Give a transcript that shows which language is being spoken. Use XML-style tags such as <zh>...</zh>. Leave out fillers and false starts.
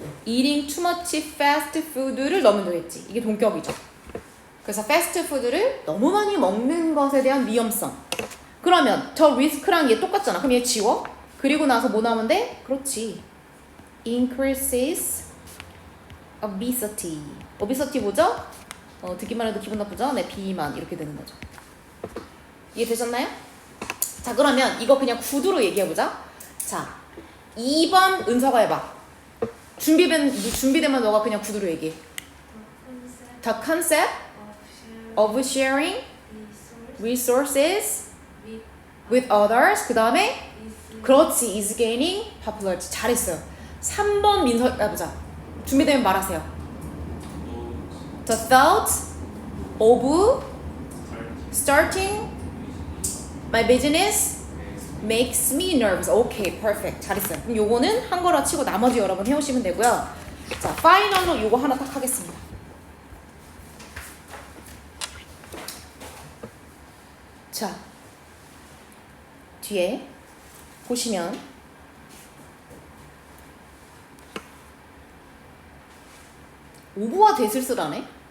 <en>eating too much fast food를</en> <ko>넣으면 되겠지. 이게 동격이죠. 그래서 fast food를 너무 많이 먹는 것에 대한 위험성. 그러면 저 risk랑 얘 똑같잖아. 그럼 얘 지워? 그리고 나서 뭐 나오면 돼? 그렇지.</ko> <en>increases obesity.</en> <ko>obesity 뭐죠? 듣기만 해도 기분 나쁘죠? 네, 비만 이렇게 되는 거죠. 이해되셨나요? 자, 그러면 이거 그냥 구두로 얘기해보자. 자, 2번 은서가 해봐. 준비되면 너가 그냥 구두로 얘기해.</ko> <en>The concept of sharing resources with others.</en> <ko>그 다음에 그렇지.</ko> <en>is gaining popularity.</en> <ko>잘했어요. 3번 민서 해보자. 준비되면 말하세요.</ko> <en>The thought of starting my business makes me nervous.</en> <ko>오케이, perfect. 잘했어요. 그럼 요거는 한 거라 치고 나머지 여러분 해오시면 되고요. 자, 파이널로 요거 하나 딱 하겠습니다. 자, 뒤에 보시면 오브와 대을 쓰라네?</ko>